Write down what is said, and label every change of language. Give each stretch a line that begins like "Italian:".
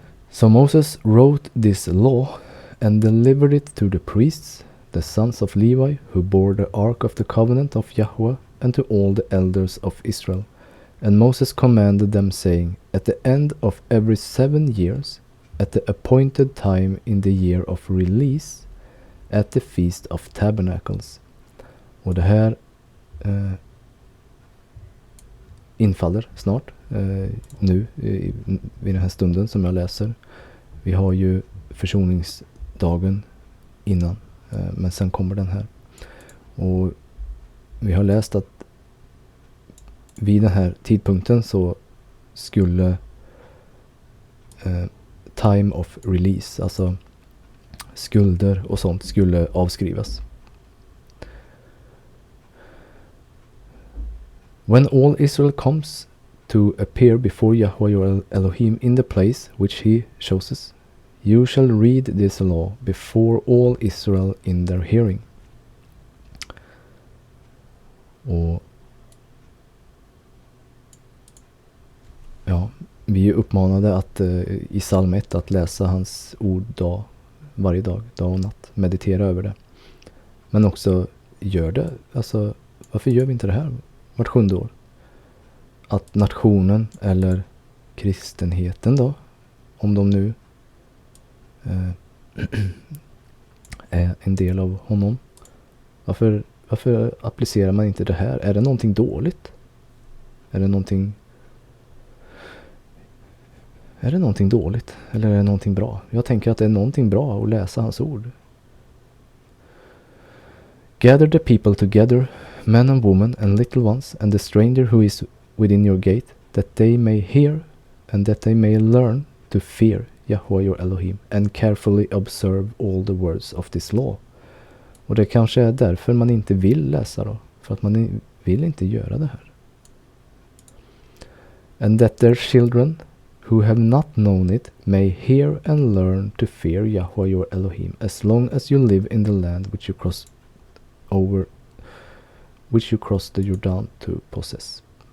English: So Moses wrote this law and delivered it to the priests, the sons of Levi, who bore the ark of the covenant of Yahweh, and to all the elders of Israel. And Moses commanded them, saying, At the end of every 7 years, at the appointed time in the year of release, at the feast of tabernacles.
Swedish: Och det här infaller snart, nu vid den här stunden som jag läser. Vi har ju försoningsdagen innan, men sen kommer den här. Och vi har läst att vid den här tidpunkten så skulle
English: time of release,
Swedish: alltså skulder och sånt skulle avskrivas.
English: When all Israel comes to appear before Yahweh your Elohim in the place which he chooses, you shall read this law before all Israel in their hearing.
Swedish: Och ja, vi är uppmanade att i psalm 1 att läsa hans ord varje dag och natt. Meditera över det. Men också gör det. Alltså, varför gör vi inte det här vart 7:e år? Att nationen eller kristenheten då, om de nu är en del av honom. Varför applicerar man inte det här? Är det någonting dåligt? Är det någonting dåligt? Eller är det någonting bra? Jag tänker att det är någonting bra att läsa hans ord.
English: Gather the people together, men and women and little ones, and the stranger who is within your gate, that they may hear and that they may learn to fear Yahweh your Elohim and carefully observe all the words of this law.
Swedish: Och det kanske är därför man inte vill läsa då. För att man vill inte göra det här.
English: And that their children who have not known it may hear and learn to fear Yahweh your Elohim as long as you live in the land which you cross the Jordan to possess.